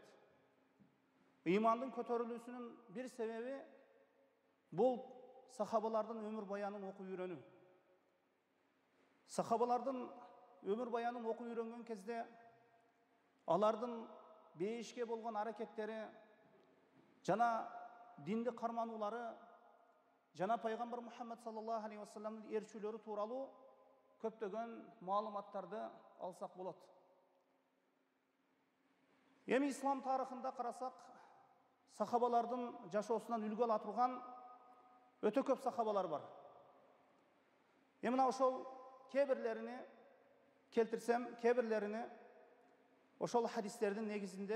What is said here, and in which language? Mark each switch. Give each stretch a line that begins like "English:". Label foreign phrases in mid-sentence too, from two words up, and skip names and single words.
Kyrgyz: Имандын көтөрүлүүсүнүн бир себеби бул сахабалардын өмүр баянын окуп үйрөнүү. Сахабалардын өмүр баянын окуп үйрөнгөн кезде алардын бейишке болгон аракеттери жана динди кармануулары жана Пайгамбар Мухаммад
Arabic: صلى الله عليه وسلم
Kyrgyz: ээрчүүлөрү тууралуу көптөгөн маалыматтарды алсак болот. Эми ислам тарыхында карасак, сахабалардын жашоосунан үлгү ала турган өтө көп сахабалар бар. Эми мына ошол кээ келтирсем, кээ ошол хадистердин негизинде